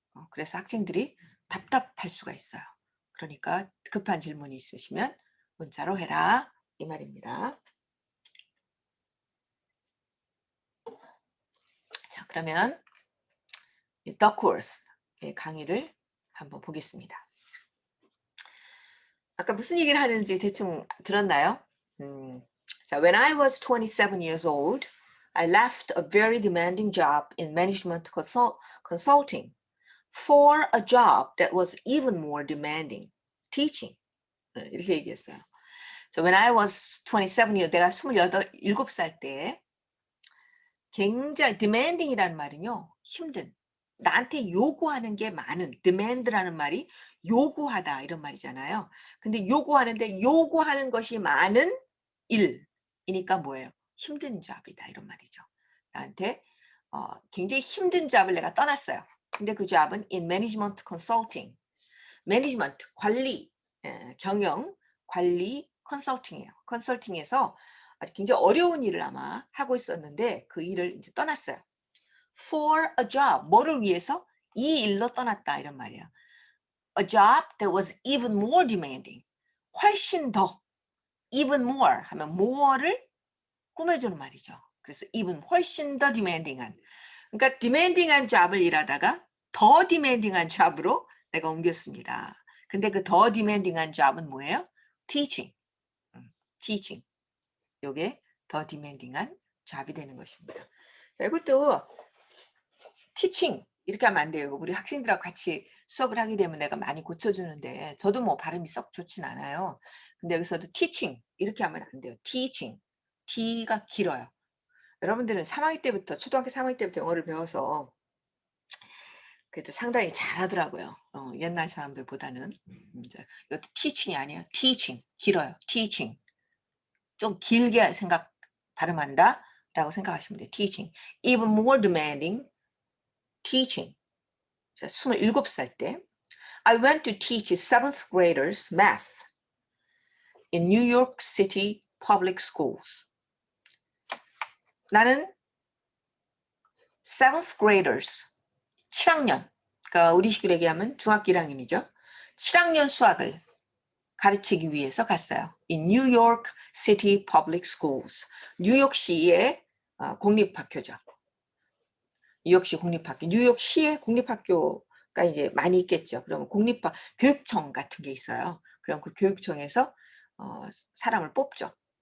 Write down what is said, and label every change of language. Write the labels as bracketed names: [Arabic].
[Korean] 그래서 학생들이 답답할 수가 있어요. 그러니까 급한 질문이 있으시면 문자로 해라 이 말입니다. 자, 그러면 The Course의 강의를 한번 보겠습니다. 아까 무슨 얘기를 하는지 대충 들었나요? [English] 자, when I was 27 years old, I left a very demanding job in management consulting for a job that was even more demanding, teaching. [Korean] 이렇게 얘기했어요. [English] So when I was 27 years, [Korean] 내가 27살 때 굉장히 demanding이라는 말은요, 힘든. 나한테 요구하는 게 많은, demand라는 말이 요구하다 이런 말이잖아요. 근데 요구하는데 요구하는 것이 많은 일이니까 뭐예요? 힘든 잡이다 이런 말이죠. 나한테 굉장히 힘든 잡을 내가 떠났어요. 근데 그 잡은 [English] in management consulting. [Korean] 매니지먼트, 관리, 경영, 관리, 컨설팅이에요. 컨설팅에서 아주 굉장히 어려운 일을 아마 하고 있었는데 그 일을 이제 떠났어요. [English] For a job, [Korean] 뭐를 위해서? 이 일로 떠났다 이런 말이에요. [English] A job that was even more demanding. [Korean] 훨씬 더, [English] even more [Korean] 하면 more를 꾸며주는 말이죠. 그래서 even 훨씬 더 demanding한. 그러니까 demanding한 잡을 일하다가 더 demanding한 잡으로 내가 옮겼습니다. 근데 그 더 demanding한 잡은 뭐예요? [English] teaching. teaching. [Korean] 요게 더 demanding한 잡이 되는 것입니다. 자, 이것도 teaching 이렇게 하면 안 돼요. 우리 학생들하고 같이 수업을 하게 되면 내가 많이 고쳐주는데 저도 뭐 발음이 썩 좋진 않아요. 근데 여기서도 teaching 이렇게 하면 안 돼요. teaching. T가 길어요. 여러분들은 3학기 때부터 초등학교 3학기 때부터 영어를 배워서 그래도 상당히 잘하더라고요. 옛날 사람들보다는. 이제 이것도 teaching이 아니에요. teaching 길어요. teaching 좀 길게 발음한다라고 생각하시면 돼요. [English] teaching even more demanding teaching. 자, [Korean] 27살 때 [English] I went to teach 7th graders math in New York City public schools. [Korean] 나는 [English] 7th graders [Korean] 7학년, 그러니까 우리 식으로 얘기하면 중학교 1학년이죠. 7학년 수학을 가르치기 위해서 갔어요. [English] In New York City Public Schools. [Korean] 뉴욕시의 공립학교죠. 뉴욕시 공립학교. 뉴욕시의 공립학교가 이제 많이 있겠죠. 그러면 교육청 같은 게 있어요. 그럼 그 교육청에서 사람을 뽑죠.